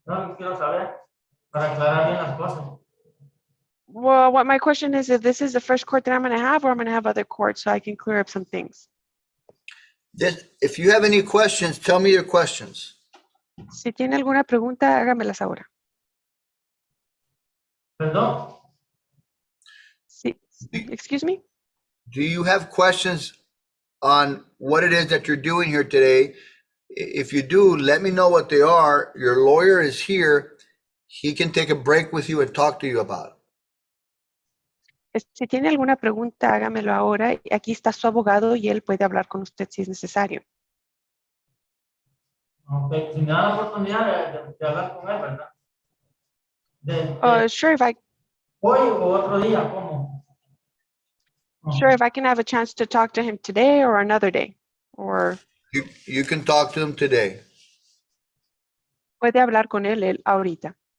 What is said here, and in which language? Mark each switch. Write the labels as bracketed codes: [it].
[es] No lo que quiero saber para aclarar bien las cosas. [en] Well, what my question is if this is the first court that I'm going to have or I'm going to have other courts so I can clear up some things. If you have any questions, tell me your questions. [es] Si tiene alguna pregunta, hágamelas ahora. Perdón. [en] Sí. Excuse me? Do you have questions on what it is that you're doing here today? If you do, let me know what they are. Your lawyer is here. He can take a break with you and talk to you about it. [es] Si tiene alguna pregunta, hágamelo ahora. Aquí está su abogado y él puede hablar con usted si es necesario. [en] Okay. [es] Si me da la oportunidad de hablar con él, ¿verdad? [en] Sure, if I [es] Hoy o otro día, ¿cómo? [en] Sure, if I can have a chance to talk to him today or another day. Or You can talk to him today. [es] puede hablar con él ahorita.